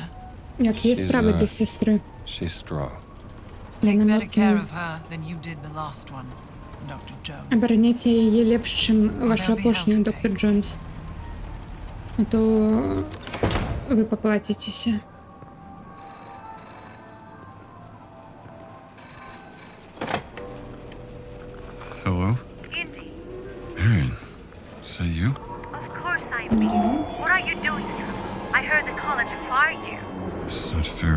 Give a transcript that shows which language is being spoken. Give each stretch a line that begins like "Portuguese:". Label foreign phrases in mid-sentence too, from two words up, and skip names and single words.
Ukrainian: Як є справи без сестри?
English: She's straw. Take better care of her than you did the last one, Dr. Jones.
Belarusian: Абараняйце яе лепш, чым вашу апошнюю, доктор Джонс. А то вы паплаціцеся.
English: Hello? Indy. Marion, is that you? Of course I'm me. What are you doing here? I heard the college fired you. This is not fair.